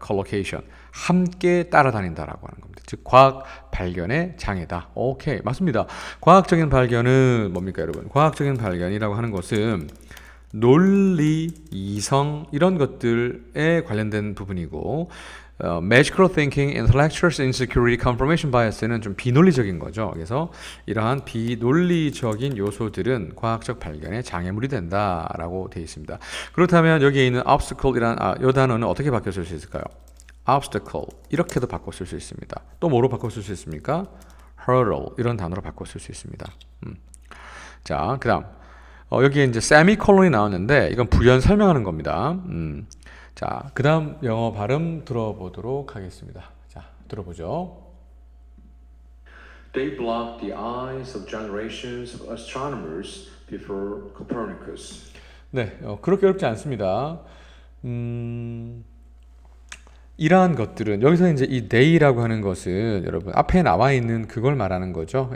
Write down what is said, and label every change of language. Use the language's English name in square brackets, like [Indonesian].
[English] collocation. [Korean] 함께 따라다닌다라고 하는 겁니다. 즉 과학 발견의 장애다. 오케이, 맞습니다. 과학적인 발견은 뭡니까, 여러분? 과학적인 발견이라고 하는 것은 논리, 이성 이런 것들에 관련된 부분이고 magical thinking, intellectual insecurity, confirmation bias는 좀 비논리적인 거죠. 그래서 이러한 비논리적인 요소들은 과학적 발견에 장애물이 된다라고 되어 있습니다. 그렇다면 여기에 있는 obstacle이란 이 단어는 어떻게 바꿔 쓸 수 있을까요? obstacle 이렇게도 바꿔 쓸 수 있습니다. 또 뭐로 바꿔 쓸 수 있습니까? hurdle 이런 단어로 바꿔 쓸 수 있습니다. 자, 그다음 여기에 이제 세미콜론이 나왔는데 이건 부연 설명하는 겁니다. 자, 그다음 영어 발음 들어보도록 하겠습니다. 자, 들어보죠. [English] They blocked the eyes of generations of astronomers before Copernicus. [Korean] 네, 그렇게 어렵지 않습니다. 이러한 것들은 여기서 이제 이 they라고 하는 것은 여러분 앞에 나와 있는 그걸 말하는 거죠.